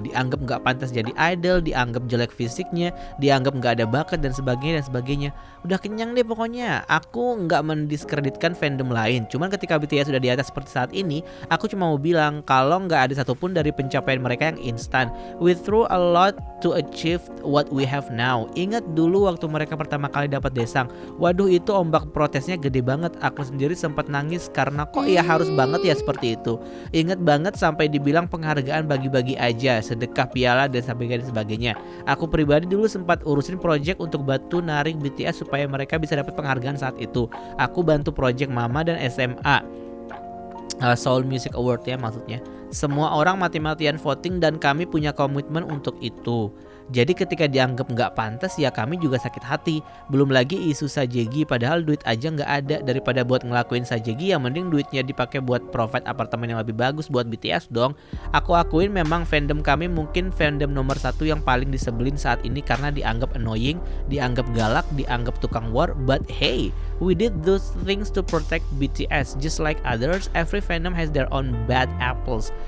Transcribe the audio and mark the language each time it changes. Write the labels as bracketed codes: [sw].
[id] Dianggap gak pantas jadi idol, dianggap jelek fisiknya, dianggap gak ada bakat dan sebagainya. Udah kenyang deh pokoknya. Aku gak mendiskreditkan fandom lain. Cuman ketika BTS sudah di atas seperti saat ini, aku cuma mau bilang kalau gak ada satupun dari pencapaian mereka yang instan. [en] We through a lot to achieve what we have now. [id] Ingat dulu waktu mereka pertama kali dapat Daesang. Waduh itu ombak protesnya gede banget. Aku sendiri sempat nangis karena kok ya harus banget ya seperti itu. Ingat banget sampai dibilang penghargaan bagi-bagi aja, sedekah piala dan sebagainya. Aku pribadi dulu sempat urusin project untuk bantu narik BTS supaya mereka bisa dapat penghargaan saat itu. Aku bantu project Mama dan SMA Seoul Music Award ya maksudnya. Semua orang mati-matian voting dan kami punya komitmen untuk itu. Jadi ketika dianggap nggak pantas ya kami juga sakit hati. Belum lagi isu Sajegi, padahal duit aja nggak ada. Daripada buat ngelakuin Sajegi, yang mending duitnya dipakai buat provide apartemen yang lebih bagus buat BTS dong. Aku akuin memang fandom kami mungkin fandom nomor 1 yang paling disebelin saat ini karena dianggap annoying, dianggap galak, dianggap tukang war. [en] But hey, we did those things to protect BTS. Just like others, every fandom has their own bad apples.